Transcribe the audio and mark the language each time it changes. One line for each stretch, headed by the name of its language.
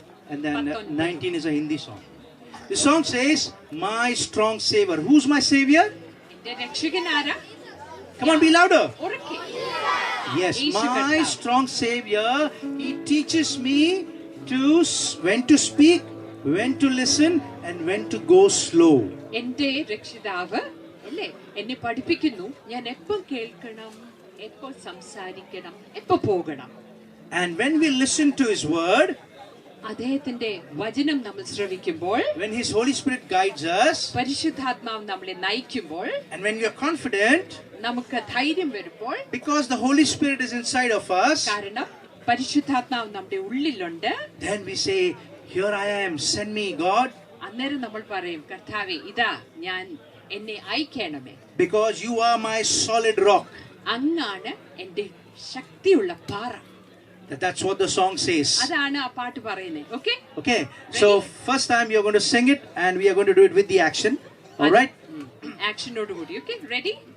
English: And then 19 is a Hindi song. The song says, My strong savior. Who's my savior?
Malayalam: എൻ്റെ രക്ഷകൻ ആരാ?
English: Come on, be louder.
Malayalam: ഉറക്കെ.
English: Yes,
Malayalam: Yeshu
English: my
Malayalam: കർത്താവ്.
English: strong savior. He teaches me to when to speak, when to listen, and when to go slow.
Malayalam: എൻ്റെ രക്ഷിതാവ് അല്ലേ എന്നെ പഠിപ്പിക്കുന്നു ഞാൻ എപ്പോൾ കേൾക്കണം, എപ്പോൾ സംസാരിക്കണം, എപ്പോൾ പോകണം.
English: And when we listen to his word,
Malayalam: അദ്ദേഹത്തിന്റെ വചനം നമ്മൾ ശ്രവിക്കുമ്പോൾ,
English: when his Holy Spirit guides us,
Malayalam: പരിശുദ്ധാത്മാവ് നമ്മളെ നയിക്കുമ്പോൾ,
English: and when we are confident,
Malayalam: നമുക്ക് ധൈര്യം വരുമ്പോൾ,
English: because the Holy Spirit is inside of us,
Malayalam: കാരണം പരിശുദ്ധാത്മാവ് നമ്മുടെ ഉള്ളിലുണ്ട്,
English: then we say, Here I am, send me, God.
Malayalam: അന്നേരം നമ്മൾ പറയും, കർത്താവേ ഇതാ ഞാൻ, എന്നെ അയക്കണമേ.
English: Because you are my solid rock.
Malayalam: അങ്ങാണ് എൻ്റെ ശക്തിയുള്ള പാറ.
English: That's what the song says.
Malayalam: അതാണ് ആ പാട്ട് പറയുന്നത്. Okay?
English: Okay. So first time you're going to sing it, and we are going to do it with the action. All right?
Malayalam: ആക്ഷനോട് കൂടി. Okay? Ready?